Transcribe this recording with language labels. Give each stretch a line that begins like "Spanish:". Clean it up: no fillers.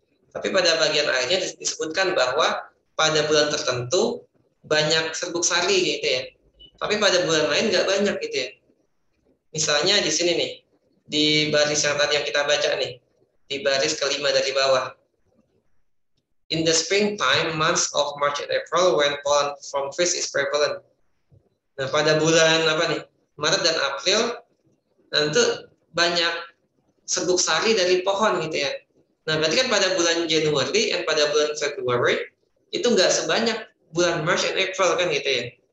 Indonesian: Tapi pada bagian akhirnya disebutkan bahwa pada bulan tertentu banyak serbuk sari gitu ya. Tapi pada bulan lain nggak banyak gitu ya. Misalnya di sini nih, di baris yang tadi yang kita baca nih, di baris kelima dari bawah.
English: In the springtime, months of March and April, when pollen from trees is prevalent.
Indonesian: Nah, pada bulan apa nih, Maret dan April, nanti banyak serbuk sari dari pohon gitu ya. Nah, berarti kan pada bulan Januari dan pada bulan Februari itu nggak sebanyak bulan
English: March and April
Indonesian: kan gitu ya.